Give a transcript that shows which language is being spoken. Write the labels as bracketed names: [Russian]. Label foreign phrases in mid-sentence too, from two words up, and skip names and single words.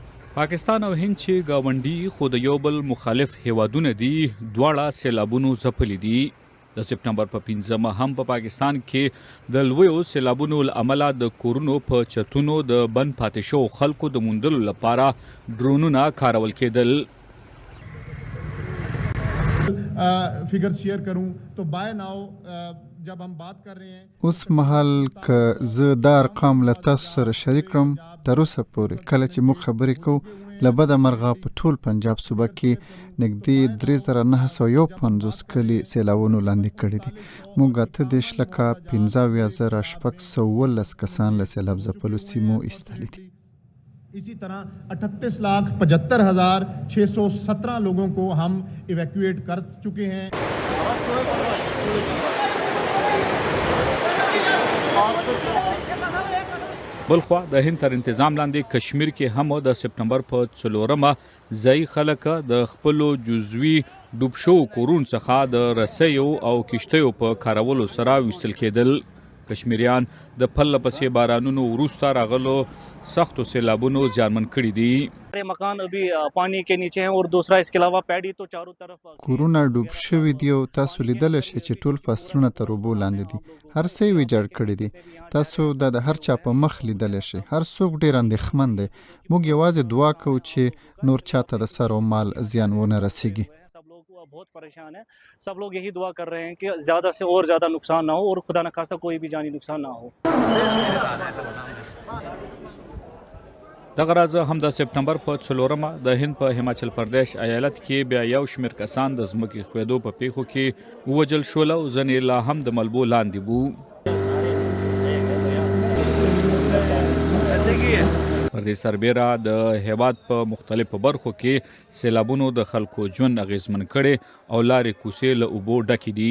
[Pashto] پاکستان او هند چې گاونډي خو د یو بل مخالف هیوادونه دي دواړه سیلابونو ځپلي دي. د سپټمبر په 15مه هم په پاکستان کې د لویو سیلابونو له امله د کورونو په چتونو د بند پاتې شوو خلکو د موندلو لپاره ډرونونه کارول کېدل. [English] figure share [Urdu] کروں تو [English] by now [Urdu] جب ہم بات کر رہے ہیں [Pashto] اوس مهال که زه دا ارقام له تاسو سره شریک کړم، تر اوسه پورې کله چې موږ خبرې کوو له بده مرغه په ټول پنجاب صوبه کې نږدې 3951 کلي سیلابونو لاندې کړي دي. موږ 8,15,617 کسان له سیلاب ځپلو سیمو ایستلي دي. [Urdu] اسی طرح 38,75,617 لوگوں کو ہم ایویکیوایٹ کر چکے ہیں. [Pashto] بلخوا د هند تر انتظام لاندې کشمیر کې هم د سپټمبر په 4مه ځای خلک د خپلو جزوي ډوب شوو کورونو څخه د رسیو او کشتیو په کارولو سره ویستل کېدل. کشمیریان د پله پسې بارانونو وروسته راغلو سختو سیلابونو زیانمن کړي دي. [Urdu] مکان ابھی پانی کے نیچے ہیں اور دوسرا اس کے علاوه پیډي تو چارو طرف [Pashto] کورونه ډوب شوي دي او تاسو لیدلی شئ چې ټول فصلونه تر اوبو لاندې دي. هر څه یې ویجاړ کړي دي. تاسو دا د هر چا په مخ لیدلی شئ. هر څوک ډېر اندېښمن دی. موږ یوازې دعا کوو چې نور چاته د سر او مال زیان ونه رسیږي. [Urdu] بہت پریشان ہے. سب لوگ یہی دعا کر رہے ہیں کہ زیادہ سے اور زیادہ نقصان نہ ہو اور خدا نہ خواستہ کوئی بھی جانی نقصان نہ ہو. [Pashto] دغه راز هم د سپټمبر په 4مه د هند په هماچل پردیش ایالت کې بیا یو شمېر کسان د ځمکې ښویدو په پیښو کې ووژل شول او ځینې لا هم د ملبو لاندې وو. پر دې سربیره د هیواد په مختلفو برخو کې سیلابونو د خلکو ژوند اغیزمن کړي او لارې کوڅې له اوبو ډکې دي.